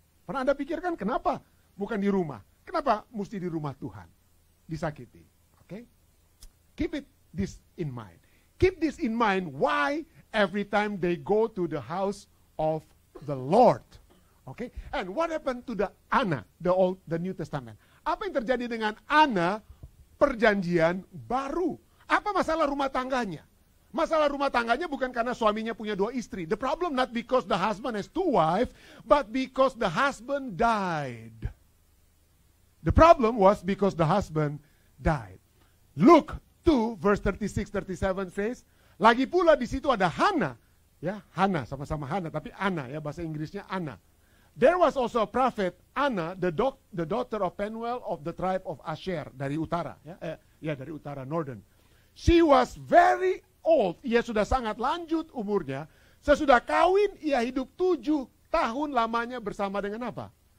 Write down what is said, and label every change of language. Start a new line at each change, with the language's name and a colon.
Indonesian: Pernah Anda pikirkan kenapa bukan di rumah? Kenapa mesti di rumah Tuhan? Disakiti. Okay?
English: Keep this in mind. Keep this in mind why every time they go to the house of the Lord. Okay? And what happened to the Anna, the New Testament?
Indonesian: Apa yang terjadi dengan Anna perjanjian baru? Apa masalah rumah tangganya? Masalah rumah tangganya bukan karena suaminya punya 2 istri.
English: The problem not because the husband has 2 wives, but because the husband died. The problem was because the husband died. Luke 2 verse 36-37 says,
Indonesian: lagi pula di situ ada Hannah, ya, Hannah sama-sama Hannah, tapi Anna ya, bahasa Inggrisnya Anna.
English: There was also a prophet, Anna, the daughter of Penuel of the tribe of Asher,
Indonesian: dari utara, ya, dari utara,
English: northern. She was very old,
Indonesian: ia sudah sangat lanjut umurnya. Sesudah kawin, ia hidup 7 tahun lamanya bersama dengan apa?